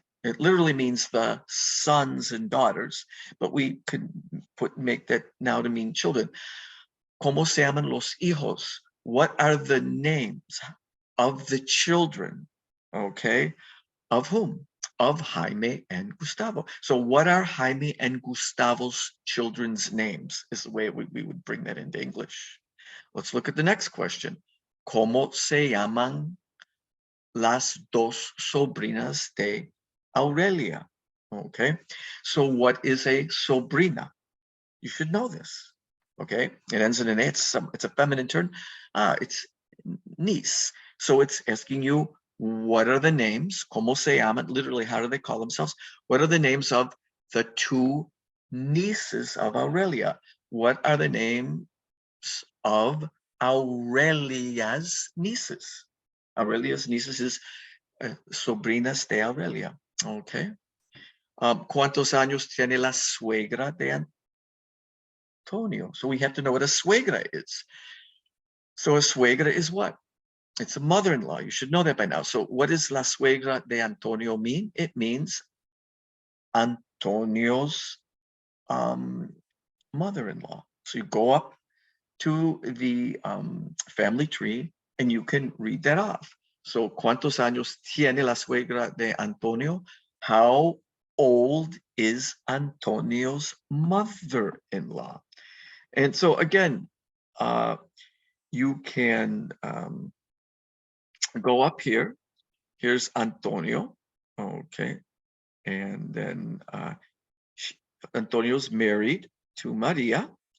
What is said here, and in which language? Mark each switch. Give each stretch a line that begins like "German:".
English: It literally means the sons and daughters, but we could make that now to mean children.
Spanish: ¿Cómo se llaman los hijos?
English: What are the names of the children? Okay, of whom? Of Jaime and Gustavo. So what are Jaime and Gustavo's children's names is the way we would bring that into English. Let's look at the next question.
Spanish: ¿Cómo se llaman las dos sobrinas de Aurelia?
English: Okay, so what is a sobrina? You should know this. Okay, it ends in an A. It's a feminine term. It's niece. So it's asking you, what are the names?
Spanish: ¿Cómo se llaman?
English: Literally, how do they call themselves? What are the names of the 2 nieces of Aurelia? What are the names of Aurelia's nieces? Aurelia's nieces is
Spanish: sobrinas de Aurelia.
English: Okay.
Spanish: ¿Cuántos años tiene la suegra de Antonio?
English: So we have to know what a suegra is. So a suegra is what? It's a mother-in-law. You should know that by now. So what does
Spanish: la suegra de Antonio
English: mean? It means Antonio's mother-in-law. So you go up to the family tree and you can read that off.
Spanish: So ¿cuántos años tiene la suegra de Antonio?
English: How old is Antonio's mother-in-law? And so again, you can go up here. Here's Antonio, okay, and then Antonio's married to Maria.